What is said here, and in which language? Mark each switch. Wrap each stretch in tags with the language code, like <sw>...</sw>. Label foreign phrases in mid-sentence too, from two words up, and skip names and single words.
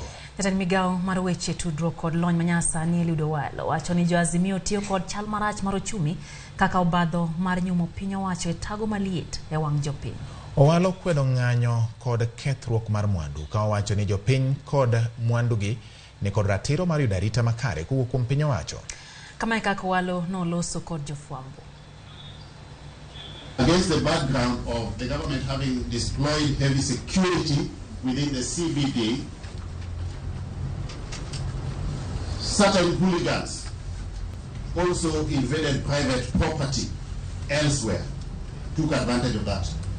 <luo>Jatend migao mar weche tudruok kod lony manyasani Eliud Owalo wacho ni jo-Azimio tiyo kod chal marach mar ochumi kaka obadho mar nyumo piny owacho e tago maliet e wang' jopiny. Owalo kwedo ng'anyo kod kethruok mar mwandu ka owacho ni jopiny kod mwandugi ni kod ratiro mar yudo arita makare kowuok kuom piny owacho. Kama kaka Owalo noloso kod jofwambo.</luo> <en>Against the background of the government having deployed heavy security within the CBD, certain hooligans also invaded private property elsewhere, took advantage of that.</en>